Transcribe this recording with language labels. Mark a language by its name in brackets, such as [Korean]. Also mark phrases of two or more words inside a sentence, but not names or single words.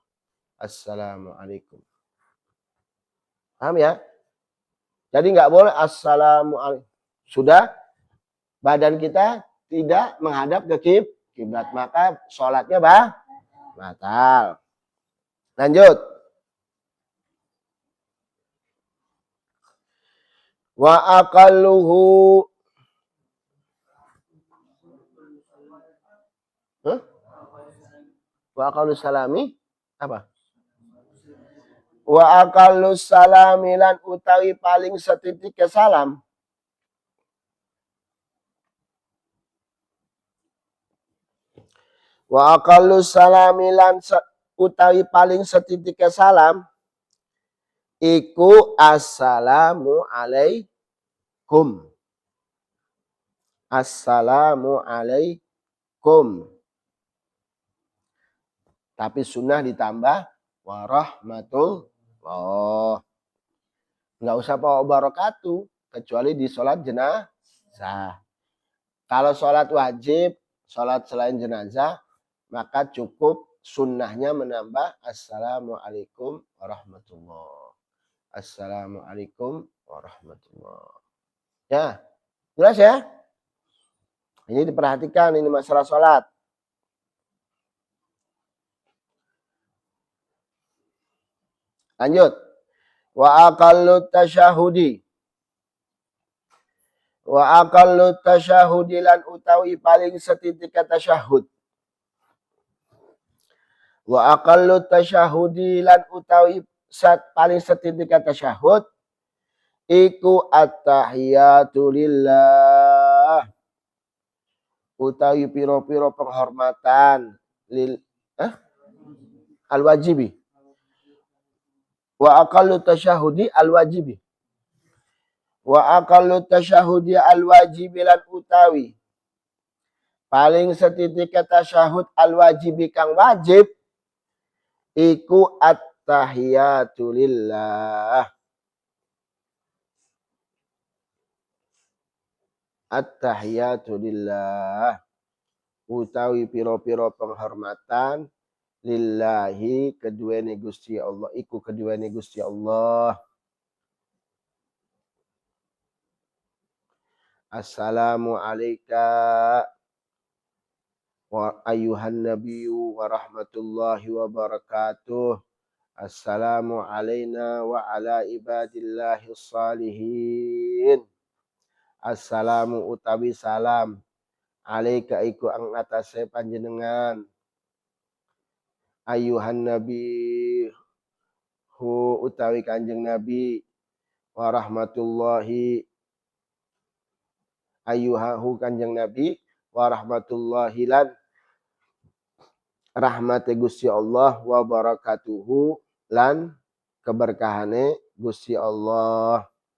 [Indonesian] Assalamualaikum. Paham ya? Jadi nggak boleh assalamualaikum. Sudah badan kita tidak menghadap ke kiblat, maka sholatnya batal. Lanjut. [Arabic] وأقله وأقل سلام apa? وأقل سلام [Javanese] lan utawi paling setitik ke salam. [Arabic] وأقل سلام [Javanese] lan utawi paling setitik ke salam iku [Arabic] السلام عليكم. السلام عليكم. [Indonesian] Tapi sunnah ditambah warahmatullah. Nggak usah bawa barakatuh kecuali di sholat jenazah. Kalau sholat wajib, sholat selain jenazah, maka cukup sunnahnya menambah [Arabic] السلام عليكم ورحمة الله. السلام عليكم ورحمة الله. [Indonesian] Ya, jelas ya? Ini diperhatikan, ini masalah sholat. Lanjut. [Arabic] وأقل التشهد. وأقل التشهد [Javanese] lan utawi paling setitik tasyahud. [Arabic] وأقل التشهد [Javanese] lan utawi paling setitik tasyahud iku [Arabic] التحيات لله. [Javanese] Utawi piro-piro penghormatan al-wajibi. [Arabic] وأقل التشهد الواجب. وأقل التشهد الواجب [Javanese] lan utawi paling setitik tasyahud al-wajibi kang wajib iku [Arabic] التحيات لله. التحيات لله. [Javanese] Utawi piro-piro penghormatan lillahi keduane Gusti Allah, iku keduane Gusti Allah. [Arabic] السلام عليك وأيها النبي ورحمة الله وبركاته. السلام علينا وعلى عباد الله صالحين. [Javanese] Assalamu utawi [Arabic] سلام عليك [Javanese] iku ang atase panjenengan. [Arabic] أيها النبي هو [Javanese] utawi kanjeng nabi [Arabic] ورحمة الله أيها [Javanese] kanjeng nabi [Arabic] ورحمة الله [Javanese] lan rahmate Gusti Allah [Arabic] وبركاته [Javanese] lan keberkahane Gusti Allah.